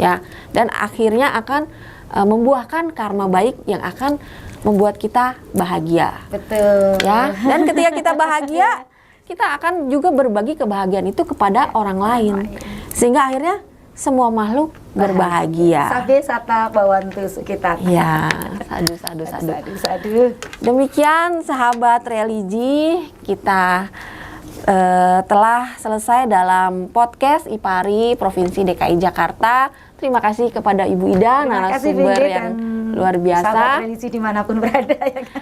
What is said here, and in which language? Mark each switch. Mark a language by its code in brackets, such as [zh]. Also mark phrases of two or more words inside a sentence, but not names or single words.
[id] Ya, dan akhirnya akan membuahkan karma baik yang akan membuat kita bahagia. Betul. Ya, dan ketika kita bahagia, kita akan juga berbagi kebahagiaan itu kepada orang lain, sehingga akhirnya semua makhluk berbahagia. [pi] Sabe sata bawantu sukitat. [id] Ya, sadu. Sadu. Demikian sahabat religi, kita telah selesai dalam podcast IPARI Provinsi DKI Jakarta. Terima kasih kepada Ibu Ida, Terima kasih, narasumber Ingrid, yang dan luar biasa. sahabat religi dimanapun berada ya kan.